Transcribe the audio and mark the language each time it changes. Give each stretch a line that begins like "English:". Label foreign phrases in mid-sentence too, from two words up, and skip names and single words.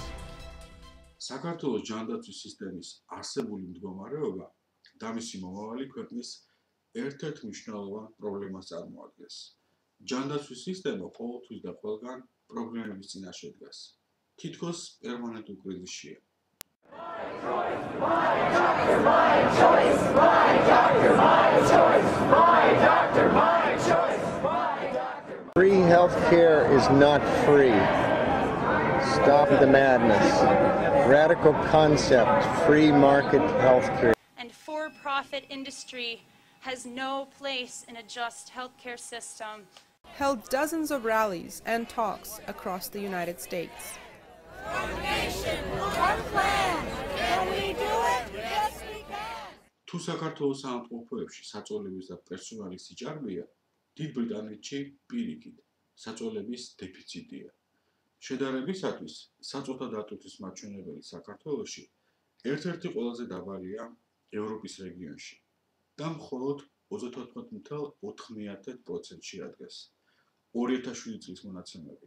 Georgian: საქართველოს ჯანდაცვის სისტემის არსებული მდგომარეობა და მისი მომავალი ქვეყნის ერთ-ერთ მნიშვნელოვან პრობლემას წარმოადგენს. ჯანდაცვის სისტემა ყოველთვის და ყველგან პრობლემების წინაშე დგას. თითქოს პერმანენტულ კრიზისშია.
English: Free healthcare is not free. Stop the madness. Radical concept, free market healthcare. And for-profit industry has no place in a just healthcare system. Held dozens of rallies and talks across the United States. One nation, one plan. Can we do it? Yes, we can.
Georgian: თუ საქართველოს სამყოფოებში საწოლების და პერსონალის სიჭარბეა, დიდ ბრიტანეთში პირიქით საწოლების დეფიციტია. შედარებისათვის, საწოლთა დატვირთვის მაჩვენებელი საქართველოში ერთ-ერთი ყველაზე დაბალია ევროპის რეგიონში და მხოლოდ 34.9%-ში ადგას 2007 წლის მონაცემებით.